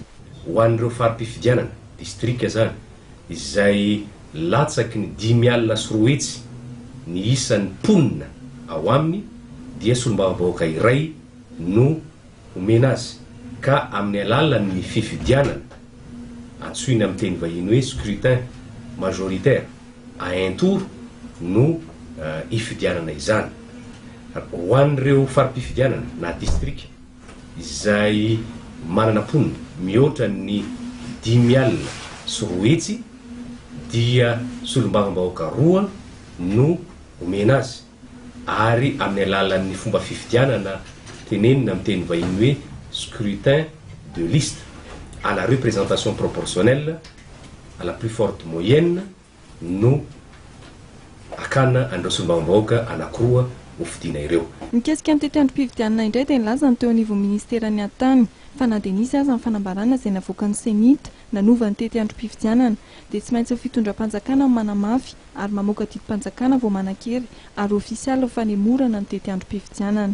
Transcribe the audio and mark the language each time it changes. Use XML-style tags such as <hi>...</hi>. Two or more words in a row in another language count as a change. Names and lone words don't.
<mg>Ho an'ireo farim-pifidianana distrika zany izay latsaky ny 5,4 hetsy ny isan'ny mponina ao aminy dia solombavam-bahoaka iray no omena azy, ka amin'ny alalan'ny fifidianana antsoina amin'ny teny vahiny hoe</mg> <fr>scrutin majoritaire à un tour</fr> <mg>no ifidianana izany. Ho an'ireo farim-pifidianana na distrika izay manana mponina mihoatra ny 5,4 hetsy dia solombavam-bahoaka roa no omena azy, ary amin'ny alalan'ny fomba fifidianana tenenina amin'ny teny vahiny hoe</mg> <fr>scrutin de liste à la représentation proportionnelle à la plus forte moyenne</fr> <mg>no akana an'ireo solombavam-bahoaka anankiroa ho fidina ireo. Mikasika ny tetandrom-pifidianana indray dia nilaza ny teo anivon'ny ministeran'ny Antany fa na dia nisy aza ny fanambarana izay navoaka ny senita nanova ny tetandrom-pifidianana dia tsy maintsy fitondram-panjakana manamafy ary mamoaka didim-panjakana vao manan-kery ary ofisialy ny fanemorana ny tetandrom-pifidianana.</mg>